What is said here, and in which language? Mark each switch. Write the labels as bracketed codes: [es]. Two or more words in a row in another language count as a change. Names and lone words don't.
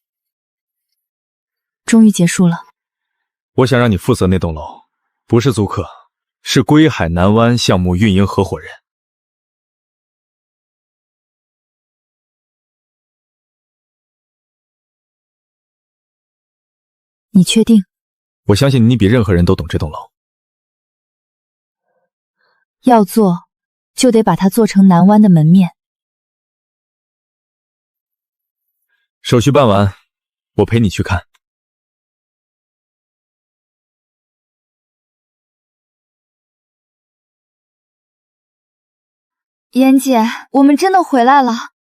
[zh] 終於結束了。我想讓你負責那棟樓，不是租客，是归海南灣項目運營合夥人。你確定？我相信你比任何人都懂这棟樓。要做，就得把它做成南灣的門面。手續辦完，我陪你去看。妍姐，我们真的回来了。